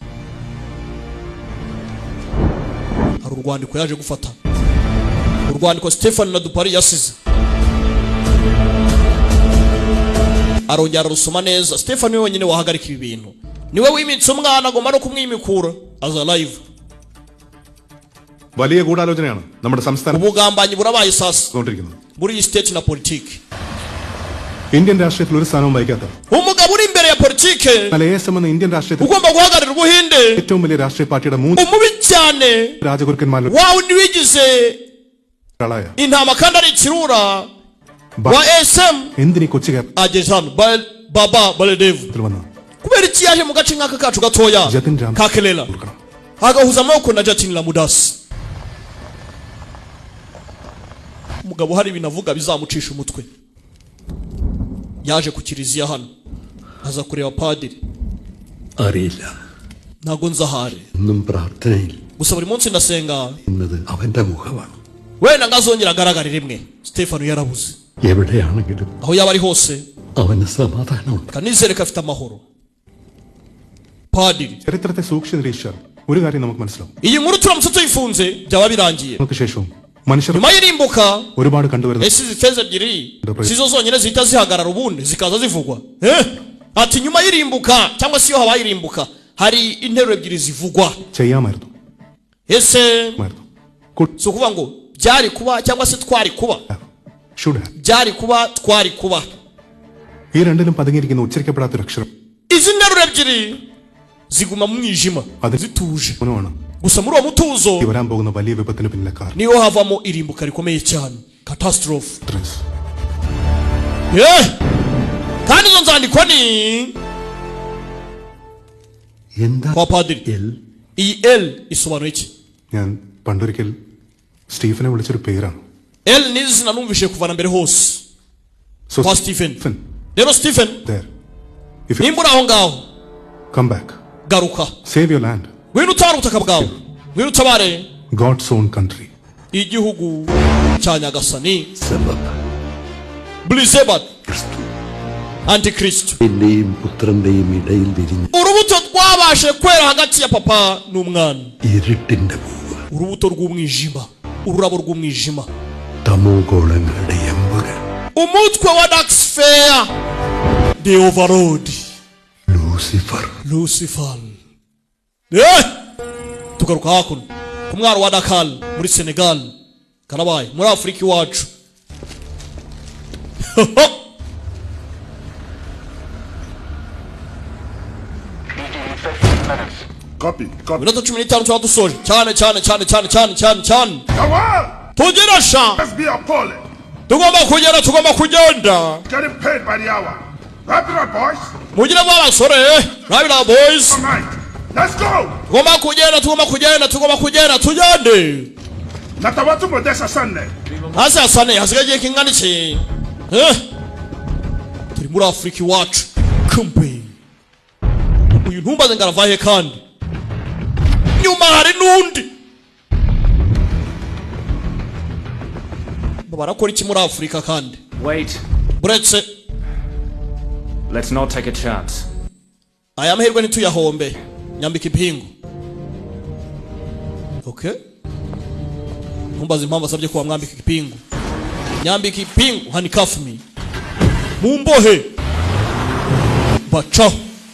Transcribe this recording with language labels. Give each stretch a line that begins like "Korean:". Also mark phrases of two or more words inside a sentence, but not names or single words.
Kinyarwanda: hari urwandiko yaje gufata urwandiko Stefan na Dupari yasize arongera rusoma neza Stefan niwe wenyine wahagarika ibi bintu niwe wimitse umwana agomba no kumwimikura aza live
Malayalam: വലിയ ഗൂഢാലോചനയാണ് നമ്മുടെ സംസ്ഥാനം
Kinyarwanda: ubugambanyi burabaye sasa muri state na politiki
Malayalam: ഇന്ത്യൻ രാഷ്ട്രീയത്തിൽ ഒരു സ്ഥാനവും വഹിക്കാത്ത
Kinyarwanda: umugabo uri imbere ya politiki
Malayalam: എന്ന ഇന്ത്യൻ രാഷ്ട്രീയത്തിൽ
Kinyarwanda: ugomba guhagarira ubuhinde
Malayalam: ഏറ്റവും വലിയ രാഷ്ട്രീയ പാർട്ടിയുടെ മൂന്ന്
Kinyarwanda: umubi cyane
Malayalam: രാജഗുരുക്കന്മാരിൽ
Kinyarwanda: wawe ndiwigize intama kandi ari ikirura wa SM
Malayalam: എന്തിനീ കൊച്ചി
Kinyarwanda: agezano baba baledev kubera iki yaje mu gace nk'aka kacu gatoya kakelela agahuza amaboko na Jatin Lamudasi umugabo hari binavuga bizamucisha umutwe yaje ku kiliziya hano aza kureba padiri
Malayalam: അറിയില്ല
Kinyarwanda: ntago nzahare
Malayalam: ഒന്നും പ്രാർത്ഥനയിൽ
Kinyarwanda: gusa buri munsi ndasenga
Malayalam: ഇന്നത് അവന്റെ മുഖമാണ്
Kinyarwanda: wenda ngazongera agaragarire rimwe Stefano yarabuze
Malayalam: എവിടെയാണെങ്കിലും
Kinyarwanda: aho yaba ari hose
Malayalam: അവന് സമാധാനമുണ്ട്
Kinyarwanda: kanizere kafite amahoro padiri
Malayalam: ചരിത്രത്തെ സൂക്ഷിച്ച് നിരീക്ഷിച്ചാൽ ഒരു കാര്യം നമുക്ക് മനസ്സിലാവും
Kinyarwanda: iyi nkuru turamutse tuyifunze byaba birangiye
Malayalam: നമുക്ക് ശേഷവും മനുഷ്യർ
Kinyarwanda: nyuma y'irimbuka
Malayalam: ഒരുപാട് കണ്ടുവരുന്നു
Kinyarwanda: esi zifeze ebyiri sizo zonyine zihita zihagarara ubundi zikaza zivugwa ati nyuma y'irimbuka cyangwa se iyo habaye irimbuka hari interuro ebyiri zivugwa
Malayalam: ചെയ്യാമായിരുന്നു
Kinyarwanda: ese so kuvuga ngo byari kuba cyangwa se twari kuba byari kuba twari kuba
Malayalam: ഈ രണ്ടിലും പതുങ്ങിയിരിക്കുന്ന ഉച്ചരിക്കപ്പെടാത്ത ഒരു അക്ഷരം
Kinyarwanda: izi nteruro ebyiri ziguma mu mwijima zituje gusa muri uwo mutuzo
Malayalam: വരാൻ പോകുന്ന വലിയ വിപത്തിന് പിന്നിലെ കാരണം
Kinyarwanda: niyo havamo irimbuka rikomeye cyane catastrophe kandi izo nzandiko ni kwa padiri iyi L isobanura iki
Malayalam: ഞാൻ പണ്ടൊരിക്കൽ സ്റ്റീഫനെ വിളിച്ചൊരു പേരാണ്
Kinyarwanda: L ni izina numvishe kuvana mbere hose kwa Stephen rero Stephen nimbura aho ngaho
English: come back
Kinyarwanda: garuka
English: save your land
Kinyarwanda: wino utara ubutaka bwawe wino utabare
English: God's own country
Kinyarwanda: igihugu cya Nyagasani Blizebat Antikristo
Malayalam: എന്റെയും പുത്രന്റെയും ഇടയിൽ വിരിഞ്ഞ
Kinyarwanda: urubuto rwabashe kwera hagati ya papa n'umwana
Malayalam: ഇരുട്ടിന്റെ പൂവ്
Kinyarwanda: urubuto rw'umwijima ururabo rw'umwijima
Malayalam: തമോഗോളങ്ങളുടെ എമ്പുരാൻ
Kinyarwanda: umutwe wa
English: dark sphere the overlord Lucifer
Kinyarwanda: tugaruka hakuno ku mwaro wa Dakar muri Senegal karabaye muri Afrika iwacu
English: Copy.
Kinyarwanda: minota 15 tuba dusoje cyane tugera sha
English: Let's be appalling.
Kinyarwanda: tugomba kugenda
English: Getting paid by the hour. Wrap it up, boys.
Kinyarwanda: mugire mwabasore rabira boys
English: All right. Let's go.
Kinyarwanda: tugomba kugenda tugende Natawatu modesa Sunday. hasa sane hasigaye kingana iki turi muri Afrika iwacu kumbe uyu ntumbaze ngaravahe kandi nyuma hari nundi barakora iki muri Afrika kandi
English: Wait.
Kinyarwanda: buretse
English: Let's not take a chance.
Kinyarwanda: aya mahirwe ntituyahombe nyambika impingu okay ntumbaze impamvu asabye ko wamwambika ipingu nyambika ipingu
English: handcuff me
Kinyarwanda: mumbohe bacaho